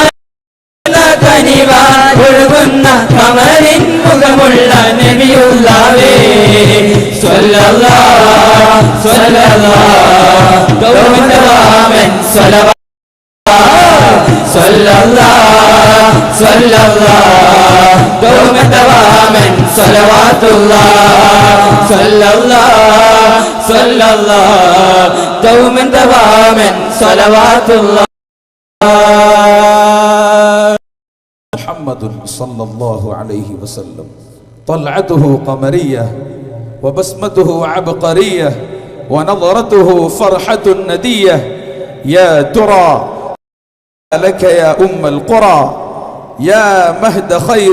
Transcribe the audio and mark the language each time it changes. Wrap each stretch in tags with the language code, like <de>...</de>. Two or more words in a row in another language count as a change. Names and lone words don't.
<ml>കനിവാൻ ഒഴുകുന്ന കമലിൻ മുഖമുള്ള നബിയുള്ളവേ</ml> <ar>صلى الله صلى الله دوما صلوات صلى الله صلى الله دوما صلوات الله صلى الله صلى الله دوما صلوات الله محمد صلى الله عليه وسلم طلعته قمرية وبسمته عبقرية ونظرته فرحة ندية يا ترى لك يا أم القرى يا مهد خير</ar>